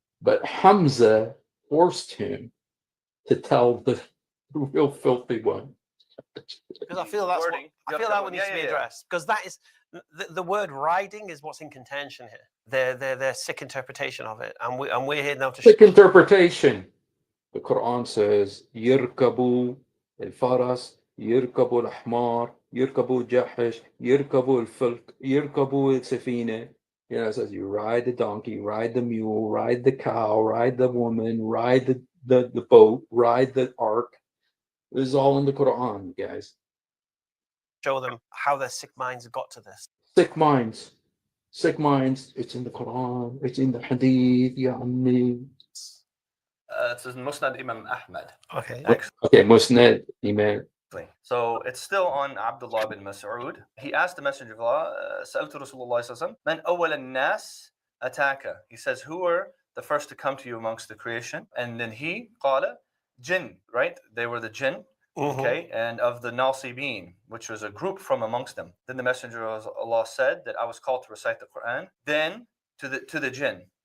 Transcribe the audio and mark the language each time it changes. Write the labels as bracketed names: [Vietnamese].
[English] But Hamza forced him to tell the real filthy one. Because I feel that's wording. I feel that one needs to be addressed, because that is the word riding is what's in contention here. Their sick interpretation of it, and we're here now to Sick interpretation. The Quran says, [Arabic] يركبوا الفرس, يركبوا الحمار, يركبوا الجحش, يركبوا الفلك, يركبوا السفينة. [English] It says you ride the donkey, ride the mule, ride the cow, ride the woman, ride the boat, ride the ark. This is all in the Quran, guys. show them how their sick minds got to this. Sick minds. Sick minds. It's in the Quran. It's in the Hadith. [Arabic] Ya Ammi. [English] It says Musnad Imam Ahmad. Okay. Okay, Musnad Imam. So it's still on Abdullah bin Mas'ud. He asked the Messenger of Allah, [Arabic] سألت رسول الله صلى الله عليه وسلم, من أول الناس أتاك? [English] He says, who are the first to come to you amongst the creation? And then he, [Arabic] قال, [English] jinn, right? They were the jinn. Okay, and of the Nasibin, which was a group from amongst them. Then the Messenger of Allah said that I was called to recite the Quran. Then to the jinn.